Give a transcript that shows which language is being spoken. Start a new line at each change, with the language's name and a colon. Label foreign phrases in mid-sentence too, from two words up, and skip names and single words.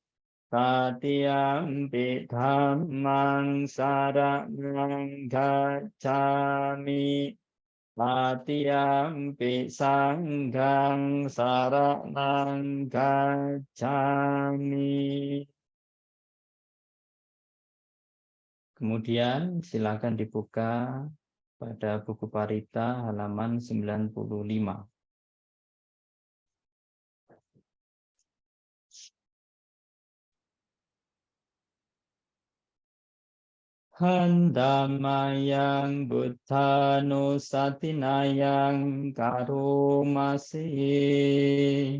Pali: Tatiyampi dhammang saranang gacchami. Tatiyampi sanghang saranang gacchami.
Indonesian: Kemudian silakan dibuka pada buku Parita halaman 95.
Pali: Handamayang buddhanusatinayang karomasi.